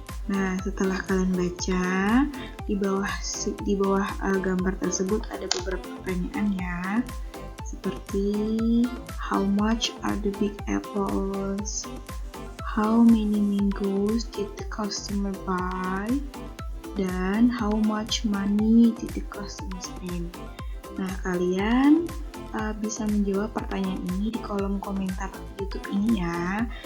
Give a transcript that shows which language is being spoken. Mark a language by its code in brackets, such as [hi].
[id] Nah, setelah kalian baca, di bawah gambar tersebut ada beberapa pertanyaan ya. [en] Seperti how much are the big apples? How many mangoes did the customer buy? [id] Dan [en] how much money did the customer spend? [id] Nah, kalian bisa menjawab pertanyaan ini di kolom komentar YouTube ini ya.